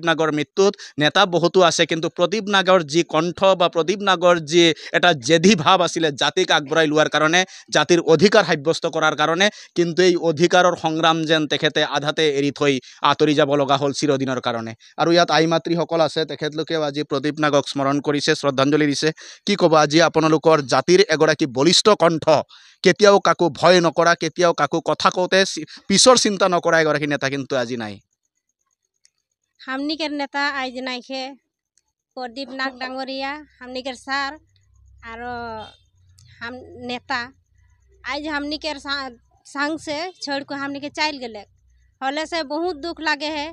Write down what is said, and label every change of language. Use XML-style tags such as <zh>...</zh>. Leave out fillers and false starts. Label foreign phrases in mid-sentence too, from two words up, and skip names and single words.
<as>নাগৰ মৃত্যুত নেতা বহুতো আছে কিন্তু প্ৰদীপ নাগৰ যি কণ্ঠ বা প্ৰদীপ নাগৰ যি এটা জেদী ভাৱ আছিলে জাতিক আগবঢ়াই লোৱাৰ কাৰণে জাতিৰ অধিকাৰ সাব্যস্ত কৰাৰ কাৰণে কিন্তু এই অধিকাৰৰ সংগ্ৰাম যেন তেখেতে আধাতে এৰি থৈ আঁতৰি যাব লগা হ'ল চিৰদিনৰ কাৰণে আৰু ইয়াত আই মাতৃসকল আছে তেখেতলোকেও আজি প্ৰদীপ নাগক স্মৰণ কৰিছে শ্ৰদ্ধাঞ্জলি দিছে কি ক'ব আজি আপোনালোকৰ জাতিৰ এগৰাকী বলিষ্ঠ কণ্ঠ কেতিয়াও কাকো ভয় নকৰা কেতিয়াও কাকো কথা কওঁতে পিছৰ চিন্তা নকৰা এগৰাকী নেতা কিন্তু আজি নাই</as> <sck>हमनिकर नेता आज नाइखे प्रदीप नाग डांगरिया हमनिकर सार और हम नेता आज हमनिकर संग से छोड़ को हमनिके चल गए हले से बहुत दुख लगे है</sck>